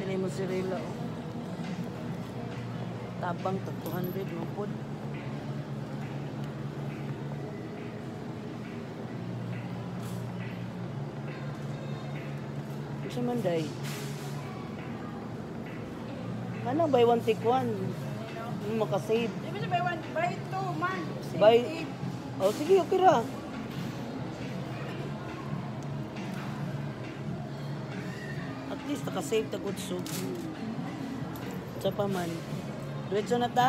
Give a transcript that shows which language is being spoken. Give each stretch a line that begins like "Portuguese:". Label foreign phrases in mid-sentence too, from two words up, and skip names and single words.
Cebuano: mozzarella. Oh. Tabang tag 200 mo po. Isa man day. Kanang
English: buy one take one.
Cebuano: Makasave. Di ba siya
English: buy two
Cebuano: man? Buy. Oh, sige, okay ra.
English: At least
Cebuano: nakasave ta
English: good soup.
Cebuano: Sa pa man. Diretso na ta.